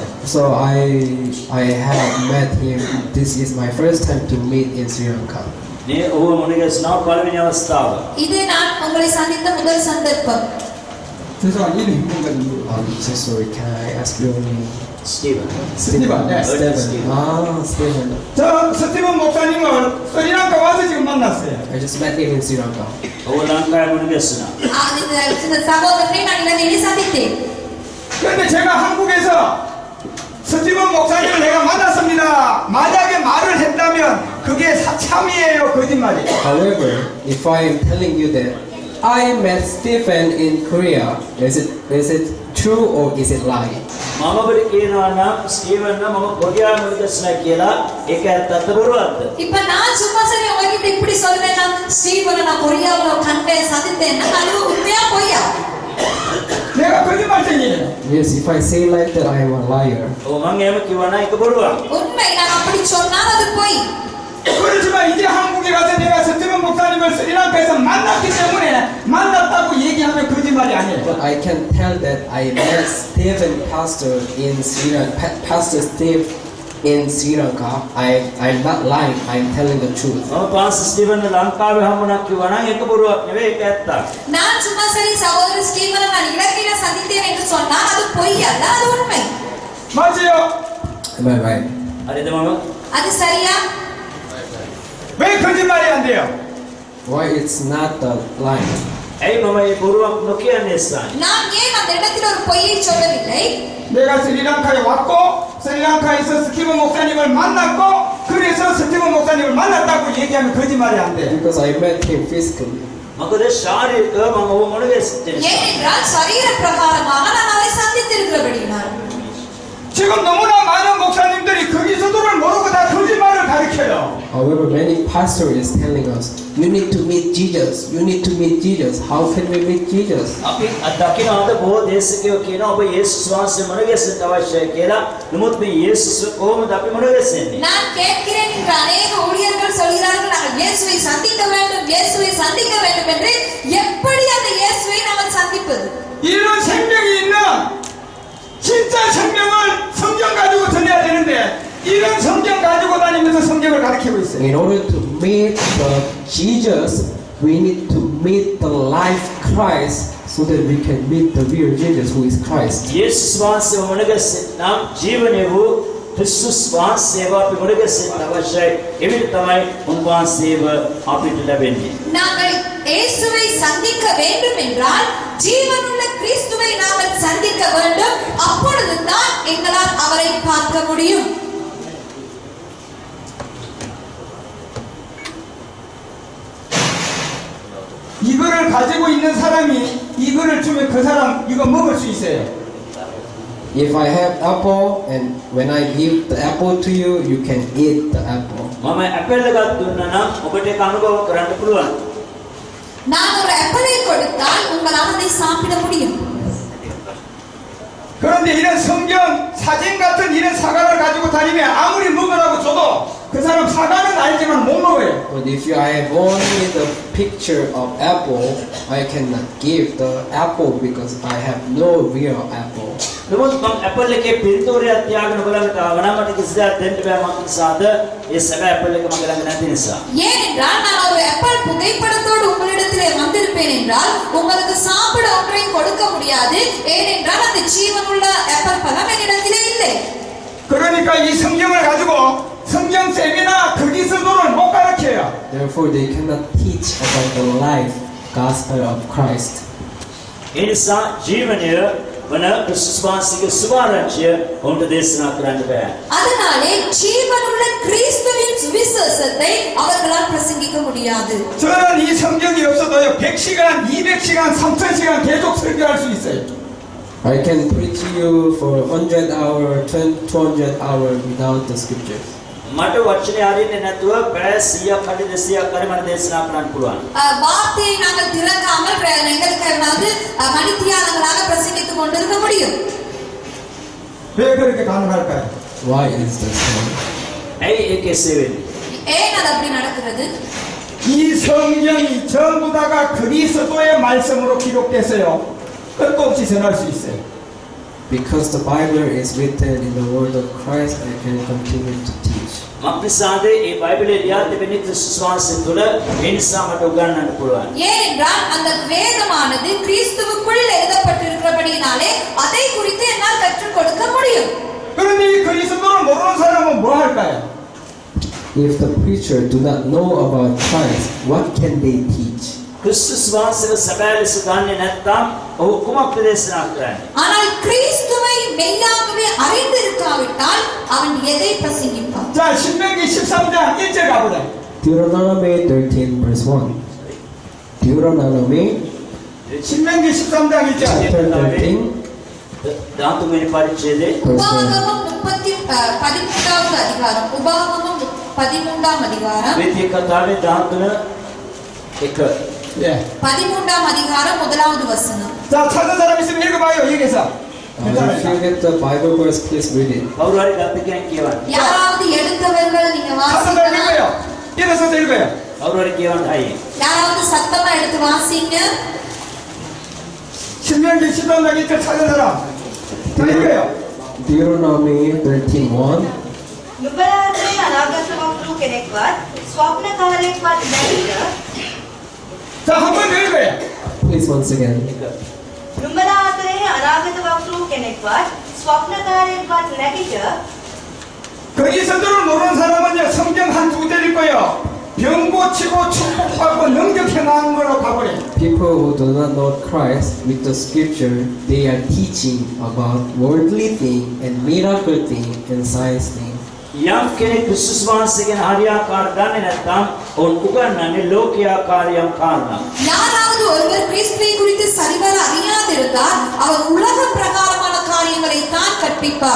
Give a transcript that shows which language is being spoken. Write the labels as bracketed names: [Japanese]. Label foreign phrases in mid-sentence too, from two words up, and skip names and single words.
[English] So I have met him. This is my first time to meet in Sri Lanka. [Sinhala] මේ ඔහු මුණගැසෙනා පළවෙනි අවස්ථාව. [Tamil] இது நான் உங்களை சந்தித்த முதல் சந்தர்ப்பம். [Korean] 죄송한 이름 힘든거든요. [English] So sorry, can I ask your name? [Sinhala] ස්ටීවන්. [Korean] 스티븐. 네. [English] Stephen. Stephen. [Korean] 저 스티븐 목사님을 스리랑카 와서 지금 만났어요. [English] I just met him in Sri Lanka. [Sinhala] ඔහු ලංකාවේ මුණගැසුණා. [Tamil] இந்த சகோதரனை நான் இலங்கையில் சந்தித்தேன். [Korean] 그런데 제가 한국에서 스티븐 목사님을 내가 만났습니다. 만약에 말을 했다면 그게 참이에요, 거짓말이에요. [English] However, if I am telling you that I met Stephen in Korea, is it true or is it lie? [Sinhala] මම ඔබට කියනවා නම් ස්ටීවන් නම් මම කොරියාවේ මුණගැසුණා කියලා ඒක ඇත්තද බොරුවක්ද? [Tamil] இப்ப நான் சும்மா சரி உங்ககிட்ட இப்படி சொல்றேன்னா ஸ்டீவனை நான் கொரியாவுல கண்டேன் சந்தித்தேன்னா அது உண்மையா பொய்யா? [Korean] 내가 거짓말쟁이에요. [English] Yes, if I say like that, I am a liar. [Sinhala] ඔව් මම එහෙම කිව්වා නම් ඒක බොරුවක්. [Tamil] உண்மை நான் அப்படி சொன்னால் அது பொய். [Korean] 그렇지만 이제 한국에 가서 내가 스티븐 목사님을 스리랑카에서 만났기 때문에 만났다고 얘기하면 거짓말이 아니에요. [English] But I can tell that I met Stephen Pastor in Sri Lanka. Pastor Steve in Sri Lanka. I'm not lying. I'm telling the truth. [Sinhala] මම පාස් ස්ටීවන් ලංකාවේ හම්බුණා කිව්වා නම් ඒක බොරුවක් නෙවෙයි ඒක ඇත්තක්. [Tamil] நான் சும்மா சரி சகோதரர் ஸ்டீவனை நான் இலங்கையில சந்தித்தேன் என்று சொன்னால் அது பொய் அல்ல, அது உண்மை. [Korean] 맞아요. [English] Am I right? [Sinhala] හරිද මම? [Tamil] அது சரியா? [Korean] 왜 거짓말이 안 돼요? [English] Why it's not the lie? [Sinhala] ඇයි මම මේ බොරුවක් නොකියන්නේ ස්ථානේ? [Tamil] நான் ஏன் அந்த இடத்தில் ஒரு பொய்யை சொல்லவில்லை? [Korean] 내가 스리랑카에 왔고 스리랑카에서 스티븐 목사님을 만났고 그래서 스티븐 목사님을 만났다고 얘기하면 거짓말이 안 돼. [English] Because I met him physically. [Sinhala] මොකද ශාරීරිකව මම ඔහු මුණගැසෙච්ච නිසා. [Tamil] ஏனென்றால் சரீர பிரகாரமாக நான் அவரை சந்தித்திருக்கிறபடியினால். [Korean] 지금 너무나 많은 목사님들이 그리스도를 모르고 다 거짓말을 가르쳐요. [English] However, many pastor is telling us, you need to meet Jesus. You need to meet Jesus. How can we meet Jesus? [Sinhala] අපි දකිනවාද බොහෝ දේශකයෝ කියනවා ඔබ යේසුස් වහන්සේ මුණ ගැසෙන්න අවශ්‍යයි කියලා. නමුත් මේ යේසුස් කොහොමද අපි මුණ ගැසෙන්නේ? [Tamil] நான் கேட்கிறேன் என்று அநேக ஊழியர்கள் சொல்கிறார்கள் நாங்கள் இயேசுவை சந்திக்க வேண்டும் இயேசுவை சந்திக்க வேண்டும் என்று. எப்படி அந்த இயேசுவை நாம் சந்திப்பது? [Korean] 이런 생명이 있는 진짜 생명을 성경 가지고 전해야 되는데 이런 성경 가지고 다니면서 성경을 가르치고 있어요. [English] In order to meet the Jesus, we need to meet the life Christ so that we can meet the real Jesus who is Christ. [Sinhala] යේසුස් වහන්සේ මුණ ගැසෙන්නම් ජීවනයේ වූ ක්‍රිස්තුස් වහන්සේව අපි මුණ ගැසෙන්න අවශ්‍යයි. එවිට තමයි උන්වහන්සේව අපිට ලැබෙන්නේ. [Tamil] நாங்கள் இயேசுவை சந்திக்க வேண்டும் என்றால் ஜீவனுள்ள கிறிஸ்துவை நாங்கள் சந்திக்க வேண்டும். அப்பொழுதுதான் எங்களால் அவரை பார்க்க முடியும். [Korean] 이거를 가지고 있는 사람이 이거를 주면 그 사람 이거 먹을 수 있어요. [English] If I have apple and when I give the apple to you, you can eat the apple. [Sinhala] මම ඇපල් එකක් දුන්නා නම් ඔබට ඒක අනුභව කරන්න පුළුවන්. [Tamil] நான் ஒரு ஆப்பிளை கொடுத்தால் உங்களால் அதை சாப்பிட முடியும். [Korean] 그런데 이런 성경 사진 같은 이런 사과를 가지고 다니면 아무리 먹으라고 줘도 그 사람 사과는 알지만 못 먹어요. [English] But if I have only the picture of apple, I cannot give the apple because I have no real apple. [Sinhala] නමුත් මම ඇපල් එකේ පින්තූරයක් තියාගෙන බලන්න ආවනම් මට කිසිදාක් දෙන්න බෑ. මම නිසාද ඒ සැබෑ ඇපල් එක මගේ ළඟ නැති නිසා. [Tamil] ஏனென்றால் நான் ஒரு ஆப்பிள் புகைப்படத்தோடு உங்களிடத்திலே வந்திருப்பேன் என்றால் உங்களுக்கு சாப்பிட ஒன்றையும் கொடுக்க முடியாது. ஏனென்றால் அந்த ஜீவனுள்ள ஆப்பிள் பழம் என்னிடத்திலே இல்லை. [Korean] 그러니까 이 성경을 가지고 성경 세미나 그리스도를 못 가르쳐요. [English] Therefore, they cannot teach about the life gospel of Christ. [Sinhala] ඒ නිසා ජීවනය වන ක්‍රිස්තුස් වහන්සේගේ සුභාරංචිය ඔවුන්ට දේශනා කරන්න බෑ. [Tamil] அதனாலே ஜீவனுள்ள கிறிஸ்துவின் சுவிசேஷத்தை அவர்களால் பிரசங்கிக்க முடியாது. [Korean] 저는 이 성경이 없어도요 100시간, 200시간, 3000시간 계속 설교할 수 있어요. [English] I can preach to you for 100 hours, 200 hours without the scriptures. [Sinhala] මට වචනේ අරින්නේ නැතුව පැය 100ක් හරි 200ක් හරි මට දේශනා කරන්න පුළුවන්. [Tamil] வார்த்தையை நாங்கள் திறக்காமல் எங்களுக்கு மணித்தியாலங்களாக பிரசங்கித்துக் கொண்டிருக்க முடியும். [Korean] 왜 그렇게 가능할까요? [English] Why is this so? [Sinhala] ඇයි ඒක එසේ වෙන්නේ? [Tamil] ஏன் அது அப்படி நடக்கிறது? [Korean] 이 성경이 전부 다가 그리스도의 말씀으로 기록됐어요. 끝도 없이 전할 수 있어요. [English] Because the Bible is written in the word of Christ, I can continue to teach. [Sinhala] මක්නිසාද ඒ බයිබලයේ ලියා තිබෙන ක්‍රිස්තුස් වහන්සේ තුළ ඒ නිසා මට උගන්වන්න පුළුවන්. [Tamil] ஏனென்றால் அந்த வேதமானது கிறிஸ்துவுக்குள் எழுதப்பட்டிருக்கிறபடியினாலே அதை குறித்து என்னால் கற்றுக் கொடுக்க முடியும். [Korean] 그런데 이 그리스도를 모르는 사람은 뭐 할까요? [English] If the preacher do not know about Christ, what can they teach? [Sinhala] ක්‍රිස්තුස් වහන්සේව සැබෑ ලෙස දන්නේ නැත්නම් ඔහු කුමක්ද දේශනා කරන්නේ? [Tamil] ஆனால் கிறிஸ்துவை மெய்யாகவே அறிந்திருக்காவிட்டால் அவன் எதை பிரசங்கிப்பான்? [Korean] 자, 신명기 13장 1절 가보자. [English] Deuteronomy 13 verse 1. Deuteronomy [Korean] 신명기 13장 1절. [English] chapter 13 [Sinhala] 13 පරිච්ඡේදයේ [English] verse 1. [Tamil] உபாகமம் 13வது அதிகாரம். உபாகமம் 13ஆம் அதிகாரம். [Sinhala] වේදික කතාවේ 13 1. [Korean] 예. [Tamil] 13ஆம் அதிகாரம் 1வது வசனம். [Korean] 자, 찾은 사람 있으면 읽어봐요, 여기서. [English] If you get the Bible verse, please read it. [Sinhala] කවුරු හරි ගත්ත කෙනෙක් කියවන්න. [Tamil] யாராவது எடுத்தவர்கள் நீங்க [Korean] 찾은 사람 [Tamil] வாசிக்கலாம். [Korean] 읽어요. 일어서서 읽어요. [Sinhala] කවුරු හරි කියවන්න අයියේ. [Tamil] யாராவது சத்தமா எடுத்து வாசிங்க. [Korean] 신명기 13장 1절 찾은 사람. 다 읽어요. [English] Deuteronomy 13:1. [Sinhala] නුඹලා අතරේ අනාගත වක්තෘ කෙනෙක්වත් ස්වප්නකාරයෙක්වත් නැතිද? [Korean] 자, 한 번 더 읽어요. [English] Please once again. [Sinhala] නුඹලා අතරේ අනාගත වක්තෘ කෙනෙක්වත් ස්වප්නකාරයෙක්වත් නැතිද? [Korean] 그리스도를 모르는 사람은요 성경 한 두 절 읽고요 병 고치고 축복하고 능력 행하는 걸로 가버려요. [English] People who do not know Christ with the scripture, they are teaching about worldly thing and miracle thing and science thing. [Sinhala] යම් කෙනෙක් ක්‍රිස්තුස් වහන්සේගෙන් හරියාකාර දන්නේ නැත්නම් ඔවුන් උගන්වන්නේ ලෝකීයාකාරයම් කාරණා. [Tamil] யாராவது ஒருவர் கிறிஸ்துவை குறித்து சரிவர அறியாதிருந்தால் அவர் உலக பிரகாரமான காரியங்களை தான் கற்பிப்பார்.